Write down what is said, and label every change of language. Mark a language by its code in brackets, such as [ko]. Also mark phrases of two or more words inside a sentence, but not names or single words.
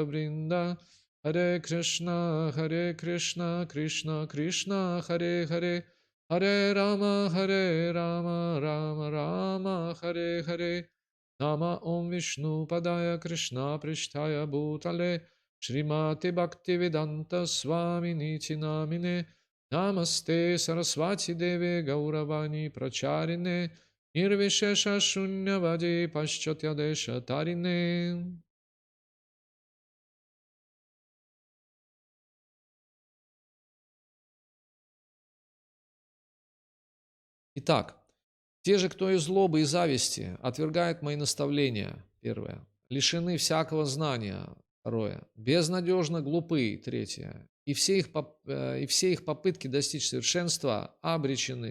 [sa] वृन्दा हरे कृष्ण कृष्ण कृष्ण हरे हरे हरे राम राम राम हरे हरे नाम ॐ विष्णु पादाय कृष्ण प्रेष्ठाय भूतले श्रीमति भक्तिवेदान्त स्वामी निति नामिने नमस्ते सरस्वती देवी गौरवाणी प्रचारिणे निर्विशेष शून्यवादि पाश्चात्य देश तारिणे. [ru] Итак, те же, кто из злобы и зависти отвергает мои наставления, первое, лишены всякого знания, второе, безнадежно глупы, третье, и все их попытки достичь совершенства обречены.